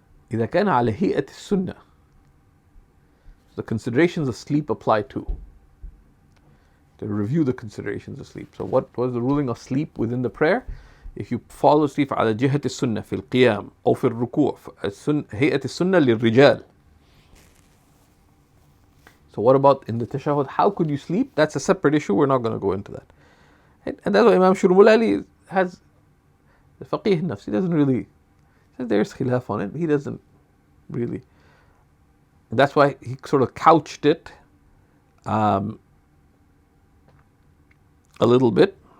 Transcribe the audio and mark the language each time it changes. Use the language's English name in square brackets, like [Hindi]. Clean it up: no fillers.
[Arabic] إذا كان على هيئة السنة, [English] the considerations of sleep apply too. To review the considerations of sleep. So what was the ruling of sleep within the prayer? If you fall asleep [Arabic] على جهة السنة في القيام أو في الركوع, هيئة السنة للرجال. [English] So what about in the tashahhud? How could you sleep? That's a separate issue. We're not going to go into that. Right? And that's why Imam Shurmulali has the faqih nafs. He doesn't really, there's khilaf on it. He doesn't really. That's why he sort of couched it a little bit.